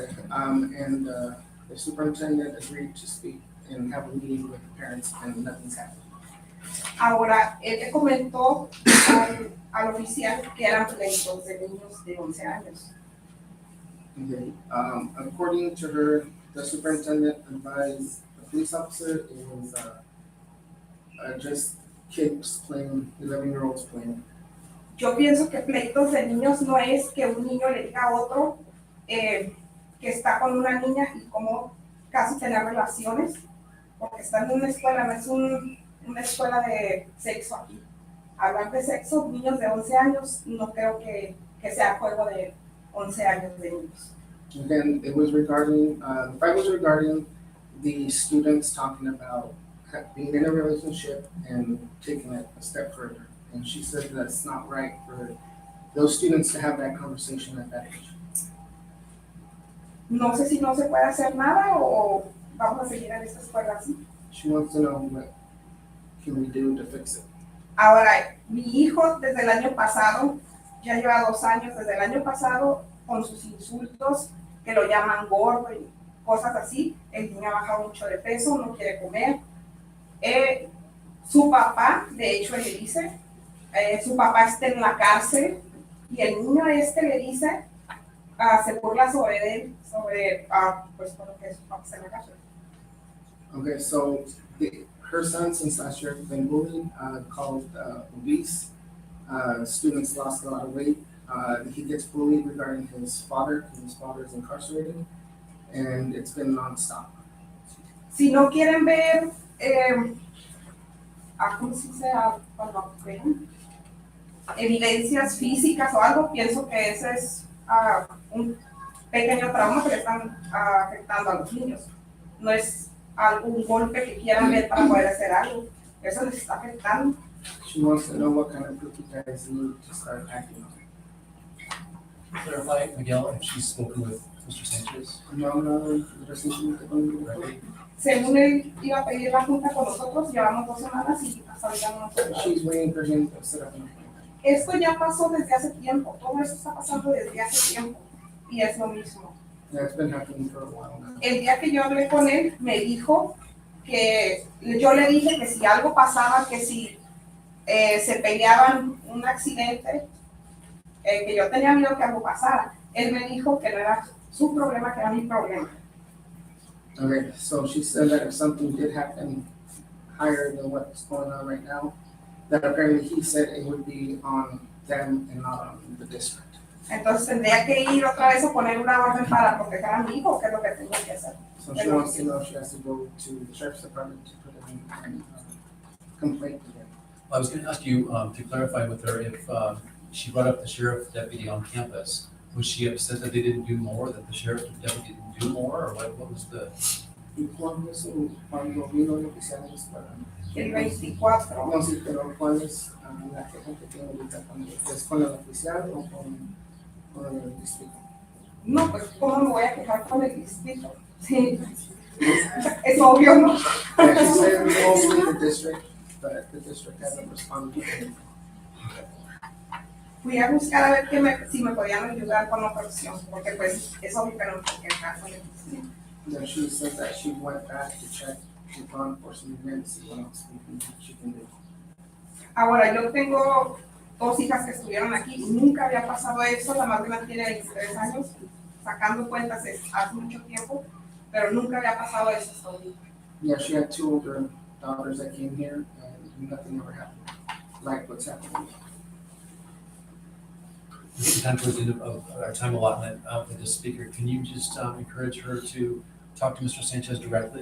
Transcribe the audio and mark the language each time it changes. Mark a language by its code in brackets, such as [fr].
[en] Okay, and the superintendent agreed to speak and have a meeting with the parents, and nothing's happened. [es] Ahora, él le comentó al oficial que eran pleitos de niños de 11 años. [en] Okay, according to her, the superintendent advised the police officer it was just kids playing, 11-year-olds playing. [es] Yo pienso que pleitos de niños no es que un niño le diga a otro que está con una niña y como casi tener relaciones, porque está en una escuela, no es una escuela de sexo aquí. Hablar de sexo, niños de 11 años, no creo que sea juego de 11 años de niños. [en] And then it was regarding, the fight was regarding the students talking about being in a relationship and taking it a step further. And she said that's not right for those students to have that conversation at that age. [es] No sé si no se puede hacer nada o vamos a seguir en esta escuela así. [en] She wants to know what can we do to fix it. [es] Ahora, mi hijo desde el año pasado, ya lleva 2 años, desde el año pasado, con sus insultos, que lo llaman gordo y cosas así, el niño ha bajado mucho de peso, no quiere comer. Su papá, de hecho, le dice, su papá está en la cárcel y el niño le dice, se burla sobre él, pues por lo que su papá está en la cárcel. [en] Okay, so her son since last year has been bullied, called obese. Students lost a lot of weight. He gets bullied regarding his father, because his father is incarcerated, and it's been nonstop. [es] Si no quieren ver, ¿cómo se dice? Cuando ven evidencias físicas o algo, pienso que ese es un pequeño trauma que le están afectando a los niños. No es algún golpe que quieran ver para poder hacer algo. Eso les está afectando. [en] She wants to know what kind of proof you guys need to start acting on it. Clarify, Miguel, if she's spoken with Mr. Sanchez. [es] No, recientemente con [en] Right? [es] Según él iba a pedir la junta con nosotros, llevamos 2 semanas y hasta ahorita no nos ha llegado. [en] She's waiting for him to set up an appointment. [es] Esto ya pasó desde hace tiempo, todo eso está pasando desde hace tiempo y es lo mismo. [en] That's been happening for a while now. [es] El día que yo hablé con él, me dijo que yo le dije que si algo pasaba, que si se peleaban un accidente, que yo tenía miedo que algo pasara. Él me dijo que no era su problema, que era mi problema. [en] Okay, so she said that if something did happen higher than what's going on right now, that apparently he said it would be on them and not on the district. [es] Entonces tendría que ir otra vez a poner una orden para proteger a mi hijo, que es lo que tengo que hacer. [en] So she wants to know if she has to go to the sheriff's department to put in a complaint to him. I was going to ask you to clarify with her if she brought up the sheriff deputy on campus. Was she upset that they didn't do more, that the sheriff deputy didn't do more, or what was the? [es] Y cuando vino el oficial El 24. no sé, pero ¿cuál es la queja que tiene ahorita es con el oficial o con el distrito? No, pues ¿cómo me voy a quejar con el distrito? Sí. Es obvio, ¿no? [en] Yeah, she said mostly the district, but the district hasn't responded to anything. [es] Fui a buscar a ver si me podían ayudar con otra opción, porque pues es obvio que no me puedo quejar con el distrito. [en] Then she said that she went back to check with law enforcement again to see what else she can do. [es] Ahora, yo tengo 2 hijas que estuvieron aquí y nunca había pasado eso. La más grande tiene 23 años, sacando cuentas hace mucho tiempo, pero nunca había pasado eso hasta ahorita. [en] Yeah, she had 2 older daughters that came here and nothing ever happened, like what's happening. We're getting time towards the end of our time allotment for this speaker. Can you just encourage her to talk to Mr. Sanchez directly?